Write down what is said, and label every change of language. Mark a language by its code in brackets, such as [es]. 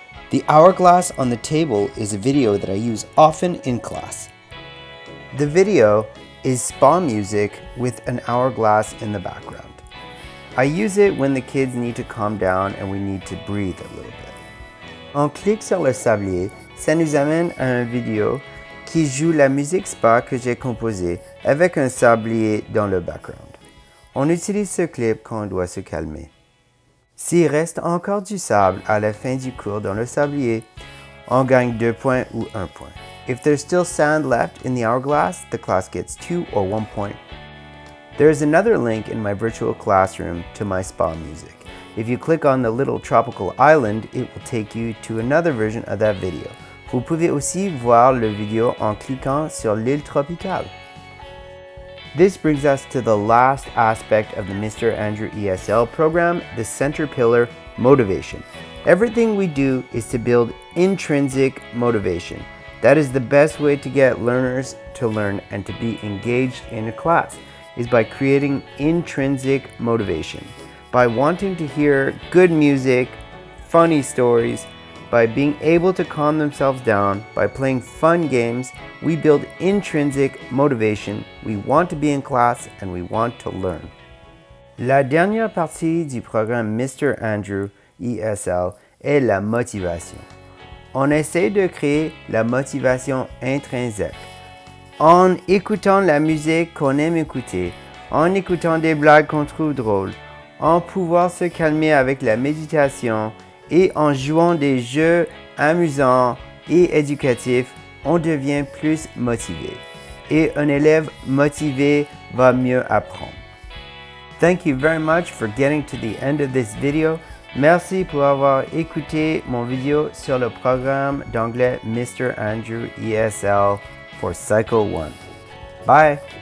[en] The hourglass on the table is a video that I use often in class. The video is spa music with an hourglass in the background. I use it when the kids need to calm down and we need to breathe a little bit. [fr] On clique sur le sablier, ça nous amène à une vidéo qui joue la musique spa que j'ai composée avec un sablier dans le background. On utilise ce clip quand on doit se calmer. S'il reste encore du sable à la fin du cours dans le sablier, on gagne 2 points ou 1 point. [en] If there's still sand left in the hourglass, the class gets 2 or 1 point. There is another link in my virtual classroom to my spa music. If you click on the little tropical island, it will take you to another version of that video. [fr] Vous pouvez aussi voir le vidéo en cliquant sur l'île tropicale. [en] This brings us to the last aspect of the Mr. Andrew ESL program, the center pillar, motivation. Everything we do is to build intrinsic motivation. That is the best way to get learners to learn and to be engaged in a class, is by creating intrinsic motivation. By wanting to hear good music, funny stories, by being able to calm themselves down, by playing fun games, we build intrinsic motivation. We want to be in class and we want to learn. [fr] La dernière partie du programme Mr. Andrew ESL est la motivation. On essaie de créer la motivation intrinsèque. En écoutant la musique qu'on aime écouter, en écoutant des blagues qu'on trouve drôles, en pouvoir se calmer avec la méditation, et en jouant des jeux amusants et éducatifs, on devient plus motivé. Et un élève motivé va mieux apprendre. [en] Thank you very much for getting to the end of this video. [fr] Merci pour avoir écouté mon vidéo sur le programme d'anglais Mr. Andrew ESL for Cycle 1. Bye!